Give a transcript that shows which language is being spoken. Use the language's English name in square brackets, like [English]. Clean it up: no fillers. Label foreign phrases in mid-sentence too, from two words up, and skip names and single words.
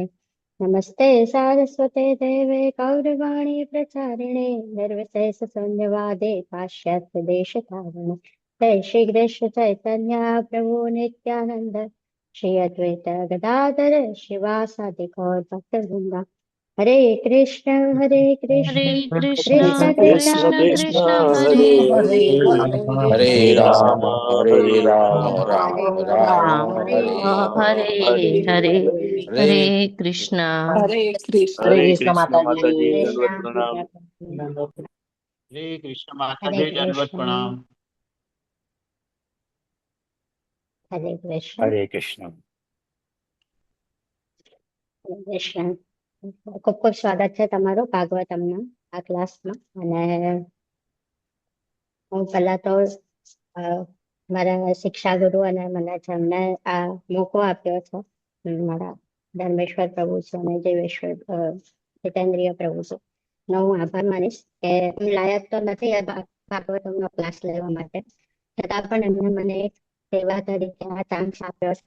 [Sanskrit] नमस्ते सारस्वते देवे गौरवाणी प्रचारिणे निर्विशेषशून्यवादे पाश्चात्यदेशतारिणे। जय श्री कृष्ण चैतन्य प्रभु नित्यानंद श्री अद्वैत गदाधर शिवासादि गौर भक्तवृंदा। हरे कृष्ण हरे कृष्ण कृष्ण कृष्ण कृष्ण कृष्ण कृष्ण हरे हरे હરે हरे હરે हरे राम, हरे राम, राम हरे રામ, राम હરે हरे હરે. हरे હરે हरे कृष्ण। हरे कृष्ण. હરે હરે [Gujarati] કૃષ્ણ માતાજી, [Sanskrit] हरे [Gujarati] દંડવત [Sanskrit] श्याम [Gujarati] પ્રણામ. [Sanskrit] हरे कृष्ण हरे [Gujarati] માતાજી, દંડવત [Sanskrit] कृष्ण [Gujarati] પ્રણામ. [Sanskrit] हरे कृष्ण हरे कृष्ण. हरे कृष्ण. [Gujarati] ખૂબ ખૂબ સ્વાગત છે તમારું ભાગવતમના આ ક્લાસમાં. અને હું પહેલા તો મારા શિક્ષા ગુરુ અને મને જેમને આ મોકો આપ્યો છે મારા ધર્મેશ્વર પ્રભુ છે અને દેવેશ્વર જીતેન્દ્રિય પ્રભુ છે નો હું આભાર માનીશ કે હું લાયક તો નથી આ ભાગવતમનો ક્લાસ લેવા માટે, છતાં પણ એમને મને એક સેવા તરીકે આ ચાન્સ આપ્યો છે.